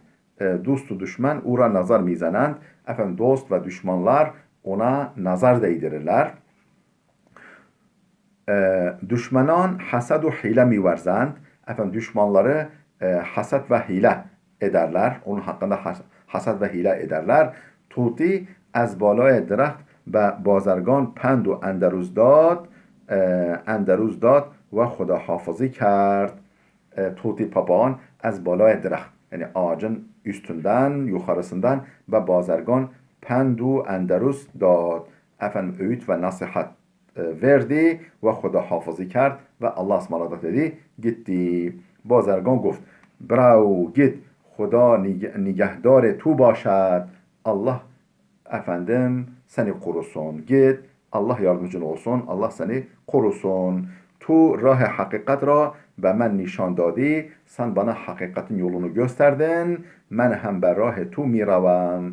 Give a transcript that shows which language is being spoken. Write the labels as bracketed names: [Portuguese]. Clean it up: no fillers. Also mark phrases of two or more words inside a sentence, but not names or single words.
[Persian] دوست و دشمن او را نظر می‌زنند. [Turkish] Efendim dost ve düşmanlar ona nazar değdirirler. [Persian] دشمنان حسد و حیله می‌ورزند. [Turkish] Efendim düşmanları hasad ve hile ederler. Onun hakkında hasad ve hile ederler. [Persian] طوطی از بالای درخت به بازرگان پند و اندروز داد و خداحافظی کرد. [Turkish] Tuti papağan [Persian] از بالای درخت [Turkish] yani ağacın üstünden, yukarısından ve [Persian] بازرگان پند و اندرز داد. [Turkish] Efendim öğüt ve nasihat verdi ve [Persian] خداحافظی کرد [Turkish] ve Allah ısmarladık dedi. Gitti. [Persian] Bazargan گفت برو git خدا نگهدار تو باشد. [Turkish] Allah efendim seni korusun. Git. Allah yardımcın olsun. Allah seni korusun. [Persian] تو راه حقیقت را به من نشان دادی. [Turkish] Sen bana hakikatin yolunu gösterdin. [Persian] من هم به راه تو می‌روم.